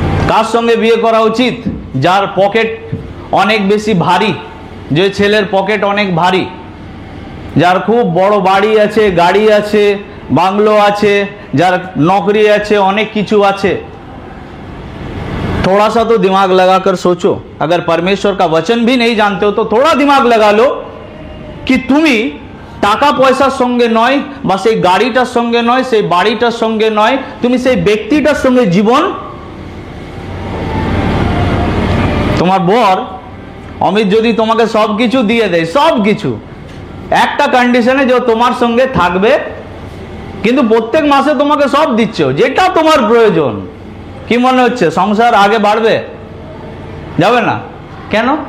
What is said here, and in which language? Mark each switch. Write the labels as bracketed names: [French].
[Bangla] কার সঙ্গে বিয়ে করা উচিত? যার পকেট অনেক বেশি ভারী, যে ছেলের পকেট অনেক ভারী, যার খুব বড় বাড়ি আছে, গাড়ি আছে, বাংলো আছে, যার नौकरी আছে, অনেক কিছু আছে। [Hindi] थोड़ा सा तो दिमाग लगाकर सोचो, अगर परमेश्वर का वचन भी नहीं जानते हो तो थोड़ा दिमाग लगा लो कि तुम्हें [Bangla] টাকা পয়সার সঙ্গে নয়, বা সেই গাড়িটার সঙ্গে নয়, সেই বাড়িটার সঙ্গে নয়, তুমি সেই ব্যক্তিটার সঙ্গে জীবন। তোমার বর অমিত যদি তোমাকে সব কিছু দিয়ে দেয়, সব কিছু, একটা কন্ডিশনে যে তোমার সঙ্গে থাকবে, কিন্তু প্রত্যেক মাসে তোমাকে সব দিচ্ছ যেটা তোমার প্রয়োজন, কি মনে হচ্ছে সংসার আগে বাড়বে? যাবে না। কেন?